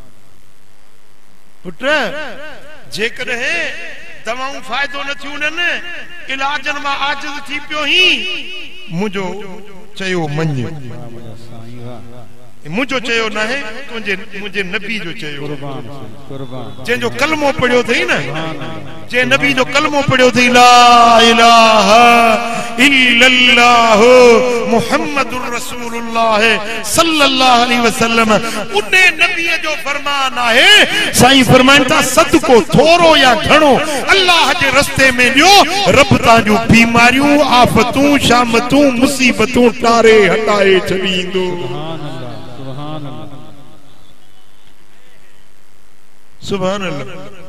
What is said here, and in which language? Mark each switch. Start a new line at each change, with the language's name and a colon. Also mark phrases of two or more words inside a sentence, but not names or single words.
Sindhi: पुट जेकॾहिं दवाऊं फ़ाइदो न थियूं न, इलाजनि मां आजिज़ थी पियो ही, मुंहिंजो चयो मञ, मुंहिंजो चयो न आहे, मुंहिंजे नबी जो चयो। जंहिंजो कलमो पढ़ियो अथई न, जंहिं नबी जो कलमो पढ़ियो अथई,
Arabic: لا إله إلا الله محمد رسول الله صلى الله عليه وسلم,
Sindhi: उन नबी जो फरमान आहे। साईं फरमाइनि था सदको थोरो या घणो अल्लाह जे रस्ते में ॾियो, रब तव्हांजूं बीमारियूं, आफ़तूं, शामतूं, मुसीबतूं टारे हटाए छॾींदो।
Arabic: سبحان الله.